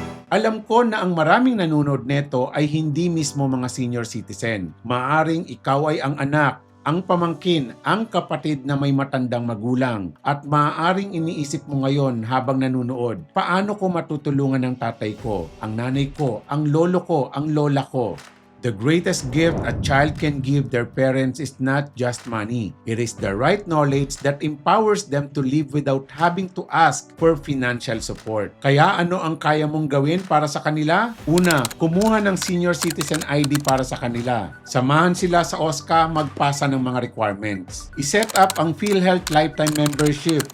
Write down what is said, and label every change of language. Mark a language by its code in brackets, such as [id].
[tl] Alam ko na ang maraming nanonood neto ay hindi mismo mga senior citizen. Maaring ikaw ay ang anak, ang pamangkin, ang kapatid na may matandang magulang at maaaring iniisip mo ngayon habang nanonood, paano ko matutulungan ng tatay ko, ang nanay ko, ang lolo ko, ang lola ko? [en] The greatest gift a child can give their parents is not just money. It is the right knowledge that empowers them to live without having to ask for financial support. [tl] Kaya ano ang kaya mong gawin para sa kanila? Una, kumuha ng senior citizen ID para sa kanila. Samahan sila sa OSCA magpasa ng mga requirements. I-set up ang PhilHealth Lifetime Membership.